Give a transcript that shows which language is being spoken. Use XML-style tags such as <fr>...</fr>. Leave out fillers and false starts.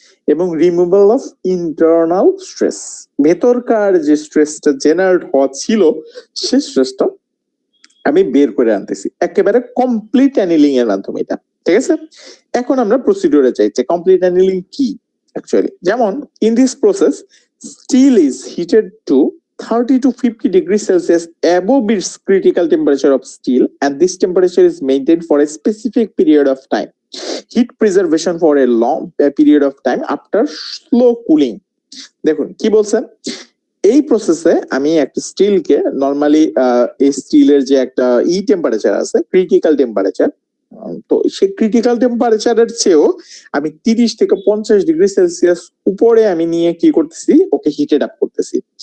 <bn>এবং removal of internal stress, ভেতরকার যে স্ট্রেসটা জেনারেট হওয়া ছিল সেই স্ট্রেসটা আমি বের করে আনতেছি একেবারে কমপ্লিট অ্যানিলিং এর মাধ্যমে এটা, ঠিক আছে? এখন আমরা প্রসিডিউরে যাই যে কমপ্লিট অ্যানিলিং কি অ্যাকচুয়ালি।</bn> <en>যেমন in this process steel is heated to 30 to 50 degrees Celsius above its critical temperature of steel, and this temperature is maintained for a specific period of time. Heat preservation for a long period of time after slow cooling.</en> <bn>দেখুন কি বলছেন, এই প্রসেসে আমি একটা স্টিলকে normally এই স্টিলের যে একটা টেম্পারেচার আছে ক্রিটিক্যাল টেম্পারেচার, তো সেই ক্রিটিক্যাল টেম্পারেচারের চেয়েও আমি 30 থেকে 50 ডিগ্রি সেলসিয়াস উপরে আমি নিয়ে কি করতেছি, ওকে হিটেড আপ করতেছি।</bn>